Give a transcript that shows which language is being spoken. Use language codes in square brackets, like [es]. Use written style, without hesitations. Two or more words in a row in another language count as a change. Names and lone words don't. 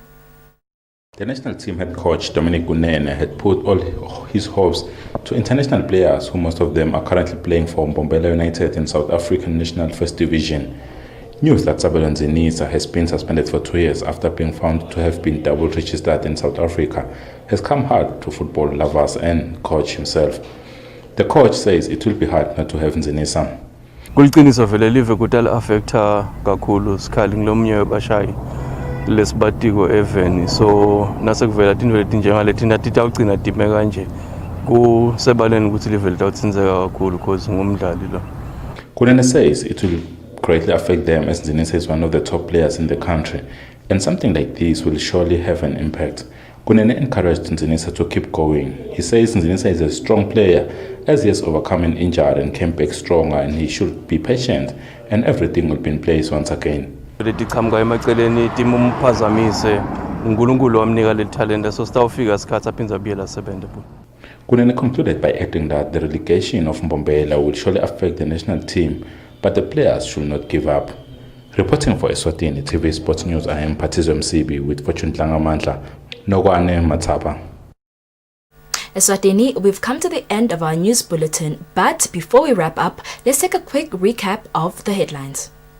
[en] The national team head coach Dominic Kunene had put all his hopes to international players, who most of them are currently playing for Mbombela United in South African National First Division. News that Sabelo Nzinisa has been suspended for 2 years after being found to have been double registered in South Africa has come hard to football lovers and coach himself. The coach says it will be hard not to have Nzinisa. [ss] Kuliqiniso vele live kudala affecta kakhulu sikhali ngilomnye webashayi lesibatiko [en] even so [ss] nasekuvela tinto letinjengaleti nathi tawugcina dime kanje kusebaleni ukuthi live litawutsinzeka kakhulu because ngumdlali lo. [en] Kunene says it will greatly affect them as Nzinisa is one of the top players in the country, and something like this will surely have an impact. Kunene encouraged Nzinisa to keep going. He says Nzinisa is a strong player as he has overcome an injury and came back stronger, and he should be patient and everything will be in place once again. [ss] Letiqhamuka emaceleni timuphazamise uNkulunkulu wamnika le [en] talent so [ss] sitawufika isikhathi aphindze abuyela asebenze. [en] Kunene concluded by adding that the relegation of Mbombela will surely affect the national team, but the players should not give up. Reporting for Eswatini TV Sports News, I am Patizo Msibi with Fortune Tlangamandla, Nogwane Matapa. Eswatini, we've come to the end of our news bulletin, but before we wrap up, let's take a quick recap of the headlines.